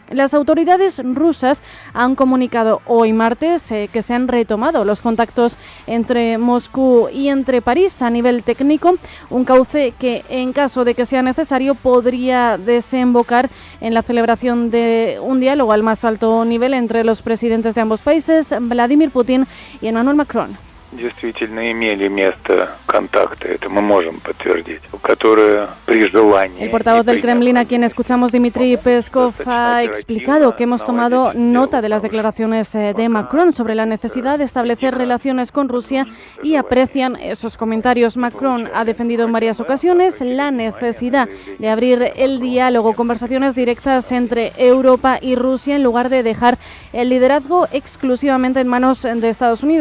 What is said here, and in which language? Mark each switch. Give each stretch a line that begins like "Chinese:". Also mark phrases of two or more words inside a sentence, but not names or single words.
Spanish: Las autoridades rusas han comunicado hoy martes que se han retomado los contactos entre Moscú y entre París a nivel técnico, un cauce que, en caso de que sea necesario, podría desembocar en la celebración de un diálogo al más alto nivel entre los presidentes de ambos países, Vladimir Putin y Emmanuel Macron.
Russian: Действительно имели место контакты, это мы можем подтвердить, которые при желании.
Spanish: El portavoz del Kremlin, a quien escuchamos, Dmitry Peskov, ha explicado que hemos tomado nota de las declaraciones de Macron sobre la necesidad de establecer relaciones con Rusia y aprecian esos comentarios. Macron ha defendido en varias ocasiones la necesidad de abrir el diálogo, conversaciones directas entre Europa y Rusia en lugar de dejar el liderazgo exclusivamente en manos de Estados Unidos.